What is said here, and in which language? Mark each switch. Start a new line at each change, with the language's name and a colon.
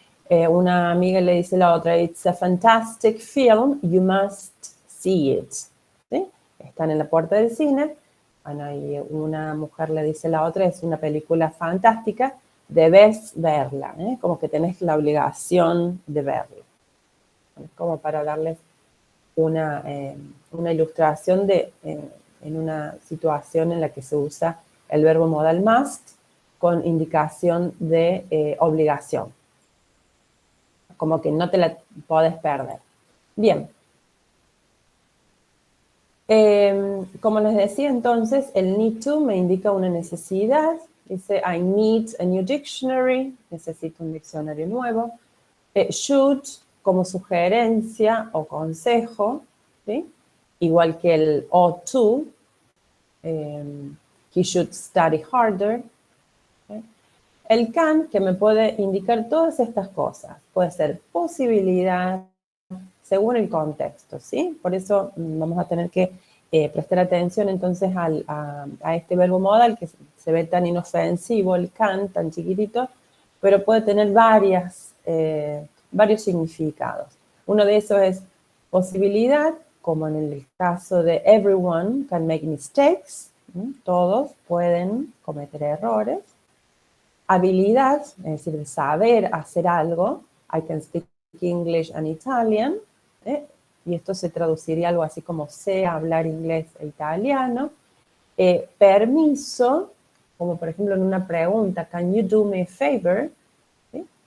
Spanish: Una amiga le dice a la otra,
English: it's a fantastic film, you must see it.
Spanish: ¿Sí? Están en la puerta del cine, bueno, y una mujer le dice a la otra, es una película fantástica, debes verla, ¿eh? Como que tenés la obligación de verla. Es como para darles una ilustración en una situación en la que se usa el verbo modal must con indicación de obligación. Como que no te la podés perder. Bien. Como les decía entonces, el need to me indica una necesidad.
English: Dice, I need a new dictionary.
Spanish: Necesito un diccionario nuevo. Should como sugerencia o consejo, ¿sí? Igual que el ought to.
English: He should study harder.
Spanish: ¿Sí? El can, que me puede indicar todas estas cosas. Puede ser posibilidad, según el contexto, ¿sí? Por eso vamos a tener que prestar atención entonces a este verbo modal que se ve tan inofensivo, el can, tan chiquitito, pero puede tener varios significados. Uno de esos es posibilidad, como en el caso de
English: everyone can make mistakes,
Spanish: ¿sí? Todos pueden cometer errores. Habilidad, es decir, de saber hacer algo.
English: I can speak English and Italian.
Spanish: Y esto se traduciría algo así como sé hablar inglés e italiano. Permiso, como por ejemplo en una pregunta,
English: can you do me a favor?
Spanish: ¿Sí?